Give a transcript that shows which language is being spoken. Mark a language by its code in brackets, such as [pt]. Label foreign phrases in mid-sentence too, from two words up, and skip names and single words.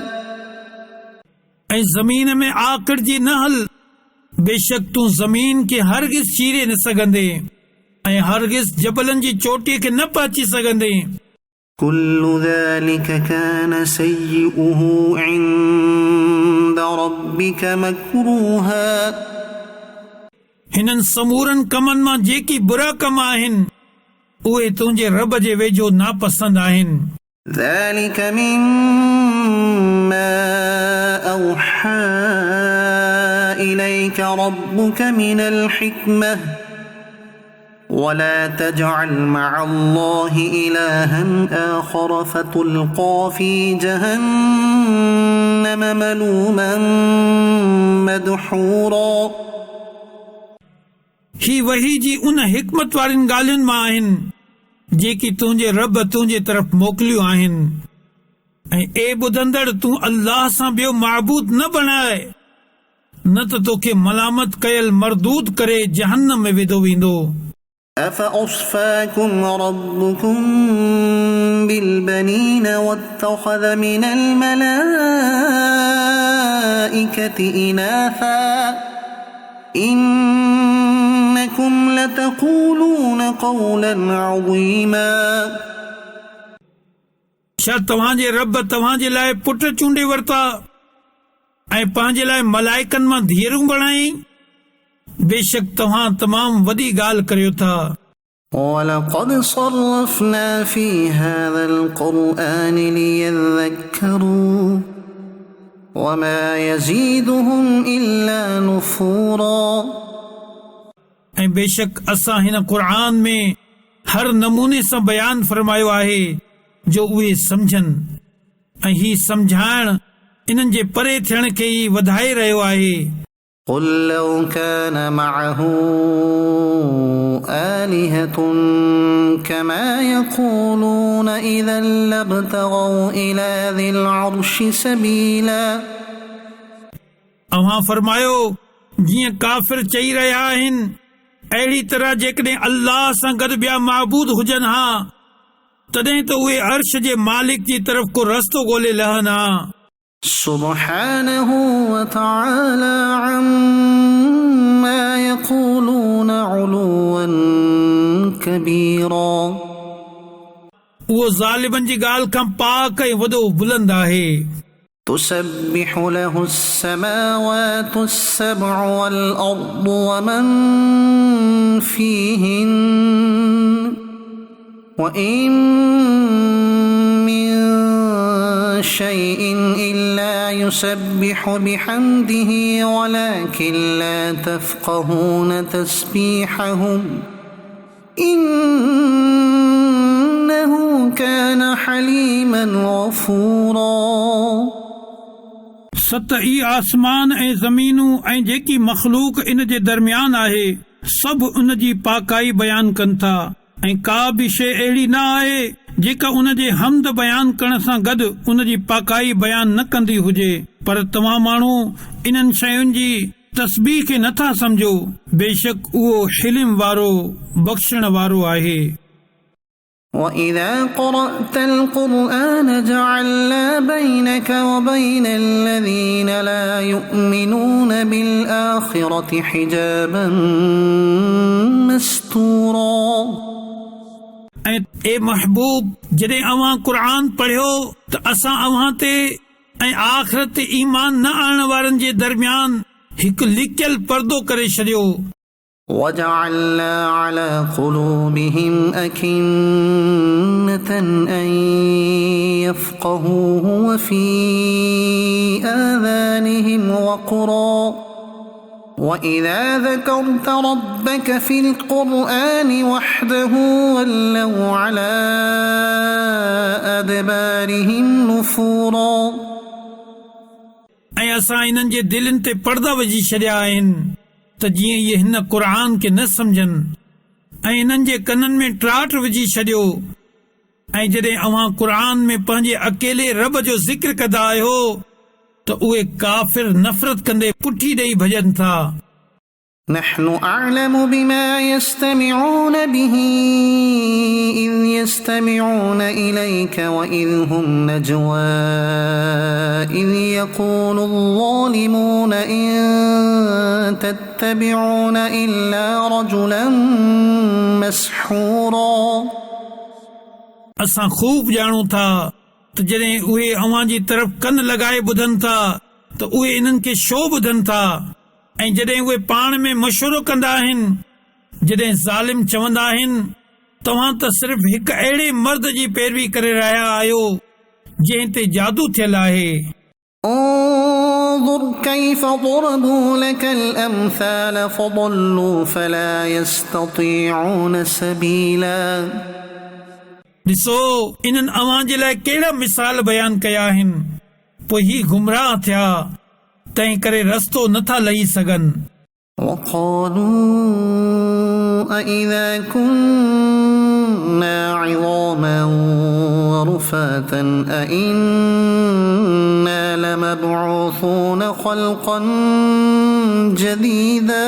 [sd] ऐं ज़मीन में आकड़जी न हल, बेशक तूं ज़मीन खे हरगिज़ चीरे न सघंदे ऐं हरगिज़ जबलनि जी चोटीअ खे न पहुची सघंदे। [ar] كل ذلك كان سيئه عند ربك مكروها [sd] हिननि समूरनि कमनि मां जेकी बुरा कम आहिनि उहे तुंहिंजे रब जे वेझो नापसंद आहिनि। [ar] ذلك مما أوحى إليك ربك من الحكمة ولا تجعل مع الله إلها آخر فتلقى في جهنم ملوما مدحورا [sd] ही वही जी उन हिकमत वारियुनि ॻाल्हियुनि मां आहिनि जेकी तुंहिंजे रब तुंहिंजे तरफ़ मोकिलियूं आहिनि। ऐं ए ॿुधंदड़, तूं अल्लाह सां ॿियो माबूद न बणाए, न त तोखे मलामत कयल मरदूद करे जहन्नम में विधो वेंदो। [ar] أفأصفاكم ربكم بالبنين واتخذ من الملائكة إناثا إنكم لتقولون قولا عظيما [sd] छा तव्हांजे रब तव्हांजे लाइ पुट चूंडे वरिता ऐं पंहिंजे लाइ मलाइकनि मां धीअरूं बणाई? बेशक तव्हां तमामु वॾी ॻाल्हि करियो था। [ar] ولقد صرفنا في هذا القرآن ليذكروا وما يزيدهم إلا نفورا [sd] ऐं बेशक असां हिन क़ुर में हर नमूने सां बयान फरमायो आहे जो उहे सम्झनि ऐं ही सम्झाइण इन्हनि जे परे थियण खे ई वधाए रहियो आहे। [ar] قل لو كان معه آلهة كما يقولون إذا لابتغوا إلى ذي العرش سبيلا [sd] अव्हां फरमायो, जीअं काफ़िर चई रहिया आहिनि, अहिड़ी तरह जेकॾहिं अल्लाह सां गॾु ॿिया माबूद हुजनि हा तॾहिं त उहे अर्श जे मालिक जी तरफ़ को रस्तो ॻोल्हे लहनि हा। [ar] سبحانه وتعالى عما يقولون علوا كبيرا [sd] उहो ज़ालिमनि जी ॻाल्हि खां पाक ऐं वॾो बुलंद आहे। [ar] تسبح له السماوات السبع والأرض ومن فيهن وإن من شيء إلا يسبح بحمده ولكن لا تفقهون تسبيحهم إنه كان حليما غفورا [sd] सत ई आसमान ऐं ज़मीनूं ऐं जेकी मख़लूक इन जे दरमियान आहे सभु उन जी पाकाई बयान कनि था ऐं का बि शइ अहिड़ी न आहे जेका उन जे हमद बयान करण सां गॾु उन जी पाकाई बयान न कंदी हुजे। पर तव्हां माण्हू इन्हनि शयुनि जी तस्बीह खे नथा सम्झो, बेशक उहो हिलिम वारो बख़्शण वारो आहे। [ar] وَإِذَا قَرَأْتَ الْقُرْآنَ جَعَلْنَا بَيْنَكَ وَبَيْنَ الَّذِينَ لَا يُؤْمِنُونَ بِالْآخِرَةِ حِجَابًا مَسْتُورًا [sd] ऐं ए महबूब, जॾहिं अव्हां क़ुर पढ़ियो त असां अव्हां ते ऐं आख़िरत ते ईमान न आणण वारनि जे दरमियान हिकु लिकियल पर्दो करे छॾियो। [ar] وَجَعَلْنَا عَلَى قُلُوبِهِمْ أَكِنَّةً أَن يَفْقَهُوهُ وَفِي آذَانِهِمْ وَقْرًا وَإِذَا ذَكَرْتَ رَبَّكَ فِي الْقُرْآنِ وَحْدَهُ وَلَّوْا عَلَى أَدْبَارِهِمْ نُفُورًا [sd] ऐं असां इन्हनि जे दिलनि ते पर्दा विझी छॾिया आहिनि त जीअं इहे हिन क़ुर खे न सम्झनि ऐं इन्हनि जे कननि में त्राट विझी छॾियो। ऐं जॾहिं अव्हां क़ुर में पंहिंजे अकेले रब जो ज़िक्र कंदा आहियो त उहे काफ़िर नफ़रत कंदे पुठी ॾेई भॼनि था। [ar] نحن أعلم بما يستمعون به إذ يستمعون إليك وإذ هم نجوى إذ يقول الظالمون إن تتبعون إلا رجلا مسحورا [sd] असां खूब ॼाणूं था त जॾहिं उहे अव्हां जी तरफ़ कन लॻाए ॿुधनि था त उहे इन्हनि खे छो ॿुधनि था। ऐं जॾहिं उहे पाण में मशवरो कंदा आहिनि, जॾहिं ज़ालिम चवंदा आहिनि तव्हां त सिर्फ़ हिकु अहिड़े मर्द जी पैरवी करे रहिया आहियो जंहिं ते जादू थियल आहे। [ar] انظر كيف ضربوا لك الأمثال فضلوا فلا يستطيعون سبيلا [sd] ॾिसो इन्हनि अव्हां जे लाइ कहिड़ा मिसाल बयान कया आहिनि, पोइ ही गुमराह थिया, तंहिं करे रस्तो नथा लही सघनि। [ar] وقالوا أإذا كنا عظاما ورفاتا أإنا لمبعوثون خلقا جديدا